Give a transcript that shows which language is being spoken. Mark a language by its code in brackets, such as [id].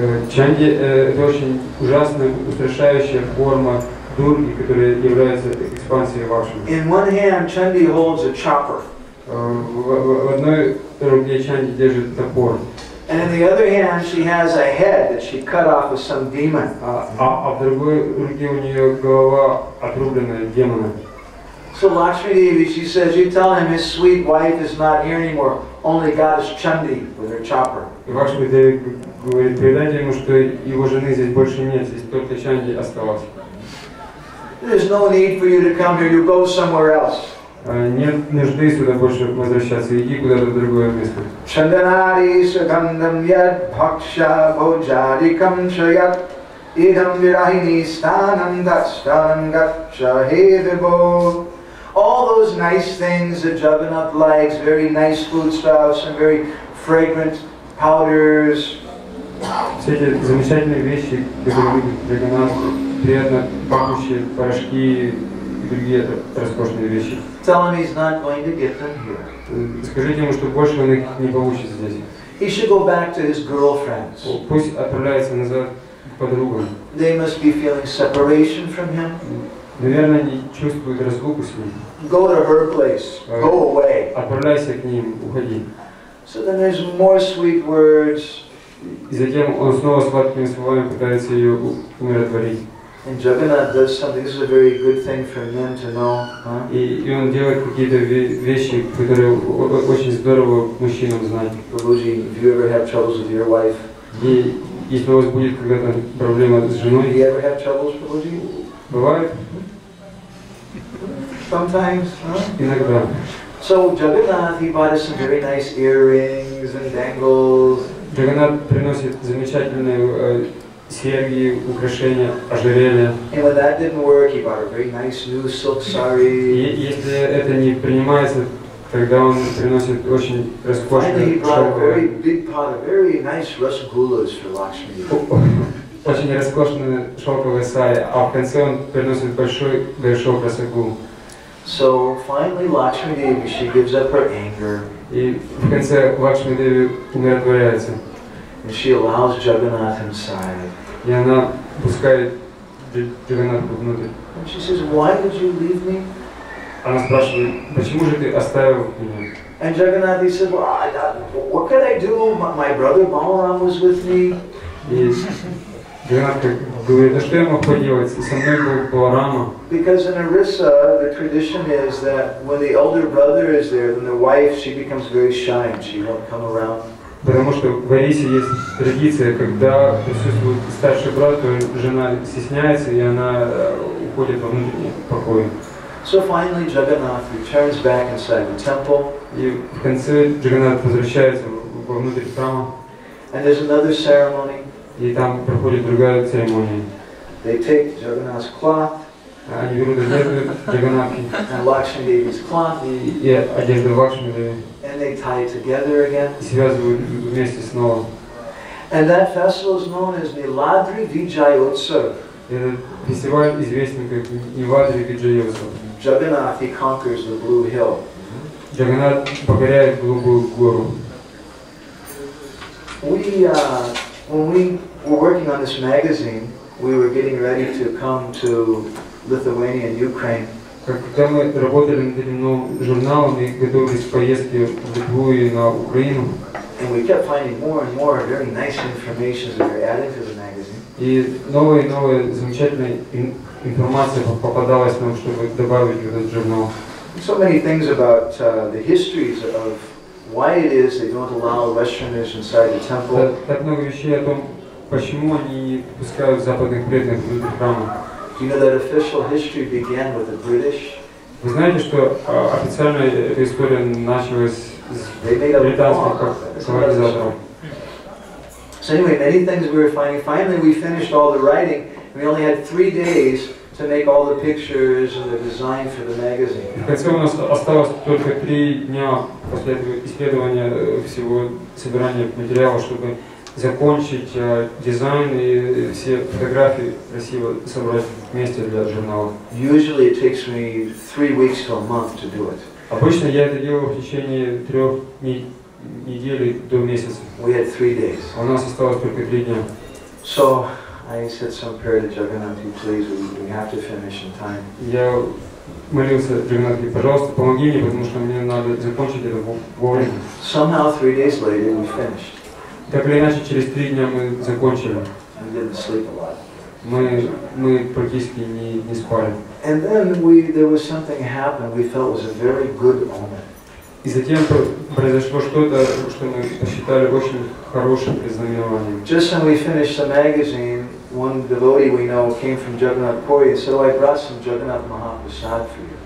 [ru] Чанди это очень ужасная, устрашающая форма Дурги, которая является экспансией Лакшми. [en] In one hand, Chandi holds a chopper. [ru] В одной руке Чанди держит топор. [en] And in the other hand, she has a head that she cut off with some demon. [ru] А в другой руке у нее голова отрубленная демона. [en] So Lakshmi Devi, she says, you tell him his sweet wife is not here anymore, only goddess Chandi with her chopper. [ru] И Лакшми Деви говорит, передайте ему, что его жены здесь больше нет, здесь только Чанди осталась. [en] There's no need for you to come here, you go somewhere else. [ru] Нет нужды сюда больше возвращаться, иди куда-то в другое место. [sa] Chandanari sugandham yad bhaksha bhojadikam chayat idam virahini stanam dastanam gacha he vibo. [en] All those nice things that Jagannath likes, very nice foodstuffs and very fragrant powders. [ru] Все эти замечательные вещи, которые любит Джаганнат, приятно пахнущие порошки и другие роскошные вещи. [en] Tell him he's not going to get them here. [ru] Скажите ему, что больше он их не получит здесь. [en] He should go back to his girlfriends. [ru] Пусть отправляется назад к подругам. [en] They must be feeling separation from him. [ru] Наверное, они чувствуют разлуку с ним. [en] Go to her place. Go away. [ru] Отправляйся к ним, уходи. [en] So then there's more sweet words. [ru] И затем он снова сладкими словами пытается ее умиротворить. [en] And Jagannath does something. This is a very good thing for men to know. [ru] И он делает какие-то вещи, которые очень здорово мужчинам знать. [en] Prabhuji, if you ever have troubles with your wife, [ru] И если у вас будет когда-то проблема с [en] do [ru] женой, [en] you ever have troubles, Prabhuji? [ru] бывает [en] Sometimes, [ru] иногда. [en] So Jagannath, he bought us some very nice earrings and dangles. [ru] Джаганнат приносит замечательные серьги, украшения, ожерелья. [en] And when that didn't work, he bought a very nice new silk sari. [ru] И если это не принимается, тогда он приносит очень [en] Finally, he [ru] роскошные [en] brought a very [ru] шелковые, [en] big pot of very nice rasgullas for Lakshmi. [ru] очень роскошные шелковые сари, а в конце он приносит большой горшок расагул. [en] So finally, Lakshmi Devi, she gives up her anger. [ru] И в конце Лакшми Деви умиротворяется. [en] And she allows Jagannath inside. [ru] И она пускает Джаганнатху внутрь. [en] And she says, why did you leave me? [ru] Она спрашивает, почему же ты оставил меня? [en] And Jagannath, he said, well, what could I do? My brother Balaram was with me. [ru] И Джаганнат говорит, а что я мог поделать? Со мной был Баларама. [en] Because in Orissa, the tradition is that when the elder brother is there, then the wife, she becomes very shy and she won't come around. [ru] Потому что в Орисе есть традиция, когда присутствует старший брат, то жена стесняется, и она уходит во внутренний покой. [en] So finally, Jagannath returns back inside the temple. [ru] И в конце Джаганнат возвращается внутрь храма. [en] And there's another ceremony. [ru] И там проходит другая церемония. [en] They take Jagannath's cloth [ru] Они берут одежду Джаганнатхи [en] and Lakshmi Devi's cloth, [ru] и одежду Лакшми Деви [en] and they tie it together again. [ru] и связывают вместе снова. [en] And that festival is known as Niladri Vijayotsav. [ru] Этот фестиваль известен как Ниладри Виджайотсав. [en] Jagannath, he conquers the Blue Hill. [ru] Джаганнат покоряет голубую гору. [en] When we were working on this magazine, we were getting ready to come to Lithuania and Ukraine. [ru] Когда мы работали над этим новым журналом и готовились к поездке в Литву и на Украину, [en] And we kept finding more and more very nice information that we were adding to the magazine. [ru] И новые и новые замечательные информация попадалась нам, чтобы добавить в этот журнал. [en] So many things about the histories of why it is they don't allow Westerners inside the temple. [ru] Так много вещей о том, почему они не пускают западных преданных внутрь храма. [en] You know that official history began with the British. [ru] Вы знаете, что официально эта история началась с британских колонизаторов. [en] So anyway, many things we were finding. Finally, we finished all the writing. We only had 3 days to make all the pictures and the design for the magazine. [ru] В конце у нас осталось только 3 дня после исследования всего собирания материала, чтобы закончить дизайн и все фотографии красиво собрать вместе для журнала. [en] Usually it takes me 3 weeks to a month to do it. [ru] Обычно я это делаю в течение 3 недель до месяца. [en] We had 3 days. [ru] У нас осталось только 3 дня. [en] So I said some prayer to Jagannath, please, we have to finish in time. [ru] Я молился Джаганнатхе, пожалуйста, помоги мне, потому что мне надо закончить это вовремя. [en] Somehow 3 days later we finished. [ru] Так или иначе, через 3 дня мы закончили. [en] We didn't sleep a lot. [ru] Мы практически не спали. [en] And then there was something happened we felt was a very good omen. [ru] И затем произошло что-то, что мы посчитали очень хорошим предзнаменованием. [en] Just when we finished the magazine, one devotee we know came from Jagannath Puri and said, "Oh, I brought some Jagannath Mahaprasad for you."